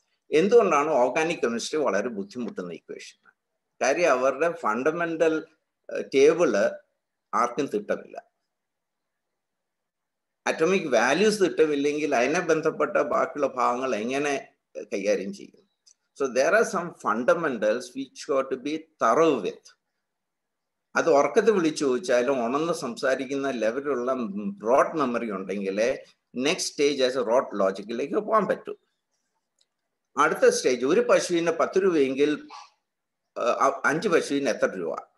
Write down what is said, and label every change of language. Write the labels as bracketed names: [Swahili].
[Malayalam] എന്തുകൊണ്ടാണ് organic chemistry വളരെ ബുദ്ധിമുട്ടുന്ന ഇക്വേഷൻ? കാര്യം അവരുടെ ഫണ്ടമെന്റൽ ടേബിള് ആർക്കും തിട്ടമില്ല. അറ്റോമിക് വാല്യൂസ് തിട്ടമില്ലെങ്കിൽ അതിനെ ബന്ധപ്പെട്ട ബാക്കിയുള്ള ഭാഗങ്ങൾ എങ്ങനെ കൈകാര്യം ചെയ്യും? [English] So there are some fundamentals which got to be thorough with. [Malayalam] അത് ഉറക്കത്ത് വിളിച്ചു ചോദിച്ചാലും ഉണർന്ന് സംസാരിക്കുന്ന ലെവലിലുള്ള ബ്രോഡ് മെമ്മറി ഉണ്ടെങ്കിൽ next stage as A road ലോജിക്കിലേക്ക് പോകാൻ പറ്റും. അടുത്ത സ്റ്റേജ്, ഒരു പശുവിന് 10 രൂപയെങ്കിൽ 5 പശുവിന് എത്ര രൂപ?